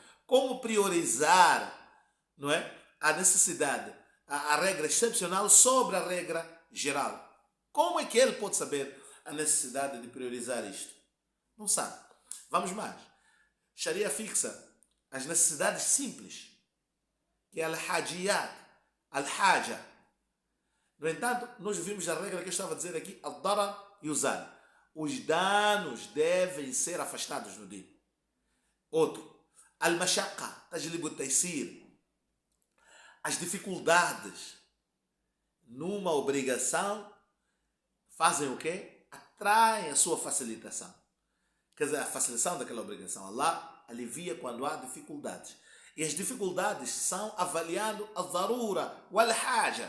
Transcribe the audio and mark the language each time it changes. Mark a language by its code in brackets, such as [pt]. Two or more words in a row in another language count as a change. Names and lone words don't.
[pt] como priorizar, não é, a necessidade, a regra excepcional sobre a regra geral. Como é que ele pode saber a necessidade de priorizar isto? Não sabe. Vamos mais. Sharia fixa as necessidades simples, que é al-hajiyat, al-haja. No entanto, nós vimos a regra que eu estava a dizer aqui, al-darar e usar. Os danos devem ser afastados no dia. Outro, [ar] المشقة تجلب التيسير. [pt] As dificuldades numa obrigação fazem o quê? Atraem a sua facilitação. Quer dizer, a facilitação daquela obrigação. Allah alivia quando há dificuldades. E as dificuldades são avaliando a darura, o al-haja.